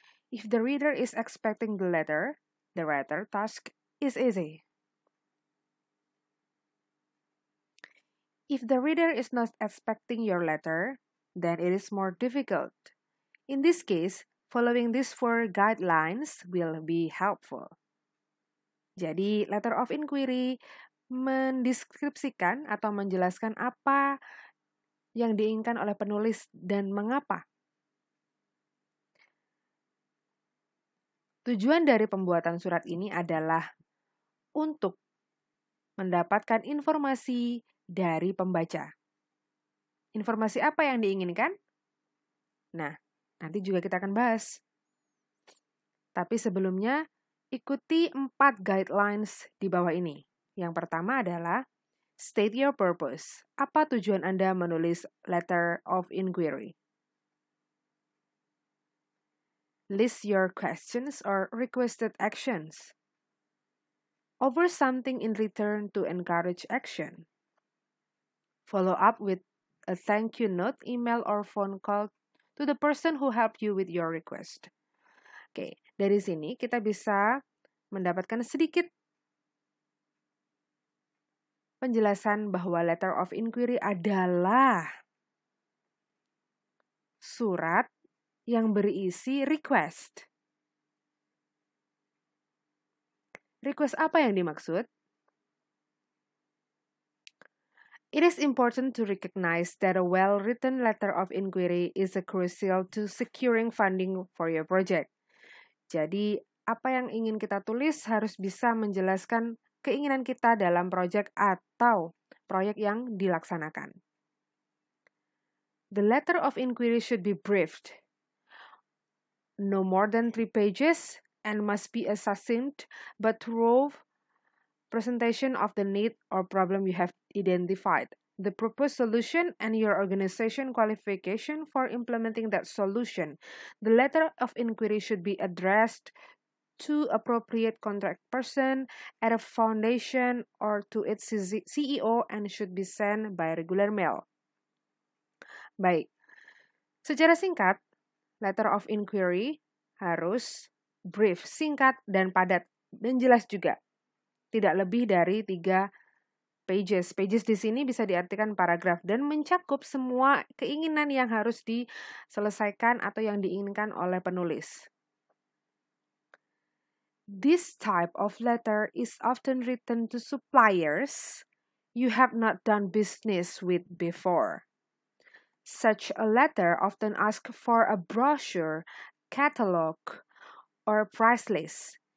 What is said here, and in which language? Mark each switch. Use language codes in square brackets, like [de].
[en] If the reader is expecting the letter, the writer task is easy. If the reader is not expecting your letter, then it is more difficult. In this case, following these 4 guidelines will be helpful. [id] Jadi, letter of inquiry mendeskripsikan atau menjelaskan apa yang diinginkan oleh penulis dan mengapa. Tujuan dari pembuatan surat ini adalah untuk mendapatkan informasi dari pembaca. Informasi apa yang diinginkan? Nah, nanti juga kita akan bahas. Tapi sebelumnya, ikuti 4 guidelines di bawah ini. Yang pertama adalah [en] state your purpose. [id] Apa tujuan Anda menulis letter of inquiry? [en] List your questions or requested actions. Offer something in return to encourage action. Follow up with a thank you note, email, or phone call to the person who helped you with your request. [id] Oke, dari sini kita bisa mendapatkan sedikit penjelasan bahwa letter of inquiry adalah surat yang berisi request. Request apa yang dimaksud? [en] It is important to recognize that a well-written letter of inquiry is crucial to securing funding for your project. [id] Jadi, apa yang ingin kita tulis harus bisa menjelaskan keinginan kita dalam proyek atau proyek yang dilaksanakan. [en] The letter of inquiry should be briefed, no more than 3 pages, and must be a succinct but thorough presentation of the need or problem you have identified, the proposed solution, and your organization qualification for implementing that solution. The letter of inquiry should be addressed to appropriate contact person at a foundation or to its CEO and should be sent by regular mail. [id] Baik, secara singkat, letter of inquiry harus brief, singkat, dan padat, dan jelas juga. Tidak lebih dari 3 pages. Pages di sini bisa diartikan paragraf dan mencakup semua keinginan yang harus diselesaikan atau yang diinginkan oleh penulis. [en] This type of letter is often written to suppliers you have not done business with before. Such a letter often asks for a brochure, catalog, or price list.